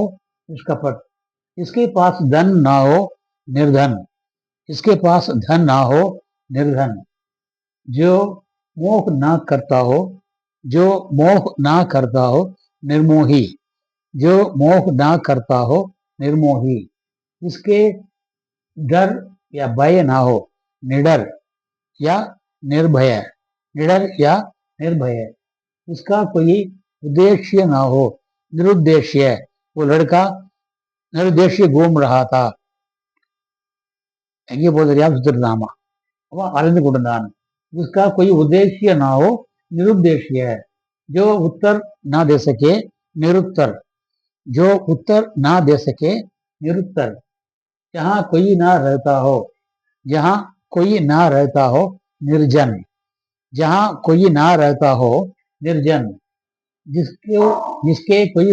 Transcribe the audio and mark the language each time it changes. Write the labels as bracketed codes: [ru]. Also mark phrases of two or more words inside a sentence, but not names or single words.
[hi] निष्कपट, इसके पास धन ना हो निर्धन, इसके पास धन ना हो निर्धन, जो मोह ना करता हो, जो मोह ना करता हो निर्मोही, जो मोह ना करता हो निर्मोही, इसके डर या भय ना हो निडर या निर्भय, निडर या निर्भय, इसका कोई उद्देश्य ना हो, निरुद्देश्य, वो लड़का निरुद्देश्य घूम रहा था. [ta] எங்கே போதறியாம சுத்திட்டு இருந்தாமா, அவன் அலைந்து கொண்டிருந்தான். [hi] जिसका कोई उद्देश्य ना हो, निरुद्देश्य, जो उत्तर ना दे सके, निरुत्तर, जो उत्तर ना दे सके, निरुत्तर, जहाँ कोई ना रहता हो, जहाँ कोई ना रहता हो, निर्जन, जहाँ कोई ना रहता हो, निर्जन, जिसके जिसके कोई